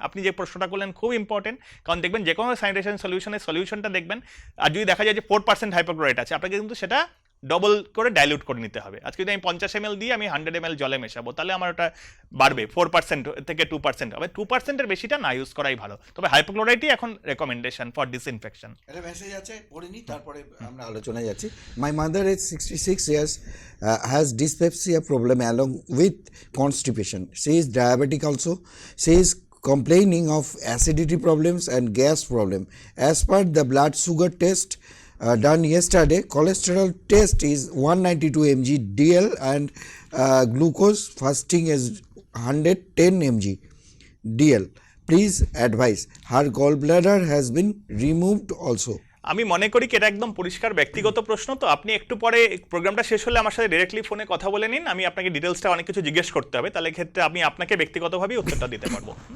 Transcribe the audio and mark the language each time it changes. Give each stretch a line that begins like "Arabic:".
Bangla: আপনি যে প্রশ্নটা করলেন খুব ইম্পর্টেন্ট, কারণ দেখবেন যে কোনো স্যানিটেশন সলিউশনের সলিউশনটা দেখবেন, আর যদি দেখা যায় যে 4% হাইপোক্লোরাইড আছে, আপনাকে কিন্তু সেটা ডবল করে ডাইলিউট করে নিতে হবে। আজকে যদি আমি 50 ml দিয়ে আমি 100 ml জলে মেশাবো, তাহলে আমার ওটা বাড়বে 4% থেকে 2% হবে। 2%-এর বেশিটা না ইউজ করাই ভালো। তবে হাইপোক্লোরাইডই এখন
English: Recommendation for disinfection.
Bangla: একটা মেসেজ আছে, পড়ে নিই, তারপরে আমরা আলোচনায় যাচ্ছি।
English: My mother is 66 years, has dyspepsia problem along with constipation. She is diabetic also. She is complaining of acidity problems and gas problem. As per the blood sugar test done yesterday, cholesterol test is 192 mg DL and glucose fasting is 110 mg DL. Please advise. Her gallbladder has been removed also.
Bangla: আমি মনে করি কি এটা একদম পরিষ্কার ব্যক্তিগত প্রশ্ন, তো আপনি একটু পরে প্রোগ্রামটা শেষ হলে আমার সাথে ডিরেক্টলি ফোনে কথা বলে নিন, আমি আপনাকে ডিটেলসটা অনেক কিছু জিজ্ঞেস করতে হবে, তাহলে ক্ষেত্রে আমি আপনাকে ব্যক্তিগতভাবেই উত্তরটা দিতে পারবো।